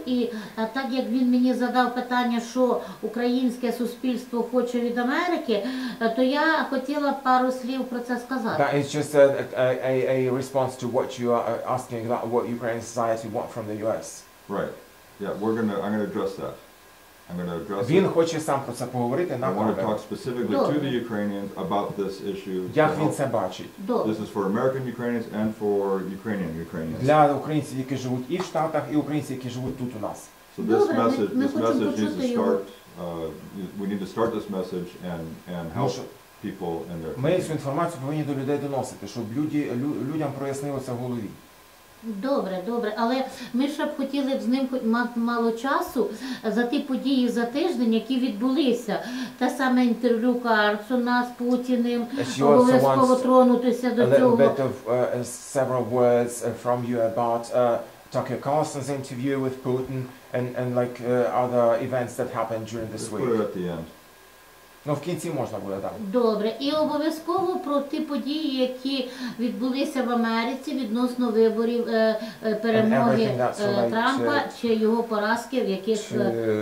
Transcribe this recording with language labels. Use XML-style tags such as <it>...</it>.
<uk>І так як він мені задав питання, що українське суспільство хоче від Америки, то я хотіла пару слів про це сказати.</uk> <en>That is just a response to what you are asking about what Ukrainian society want from the US. Right. Yeah, I'm going to address that.</en> <uk>Він хоче сам про це поговорити на камеру.</uk> <en>I want to talk specifically to the Ukrainians about this issue.</en> <uk>Як він це бачить?</uk> <en>This is for American Ukrainians and for Ukrainian Ukrainians.</en> <uk>Для українців, які живуть і в Штатах, і українців, які живуть тут у нас.</uk> <en>So this message needs to start. We need to start this message and help people in their.</en> <uk>Ми цю інформацію повинні до людей доносити, щоб людям прояснилося в голові. Добре, але ми ще б хотіли з ним мати мало часу за ті події за тиждень, які відбулися. Те саме інтерв'ю Карсона з Путіним, обов'язково тронутися до цього.</uk> <en>A little bit of several words from you about Tucker Carlson's interview with Putin and like other events that happened during this week. Put it at the end.</en> <uk>Ну, в кінці можна буде, так. Добре. І обов'язково про ті події, які відбулися в Америці відносно виборів перемоги Трампа чи його поразки в яких штатах.</uk>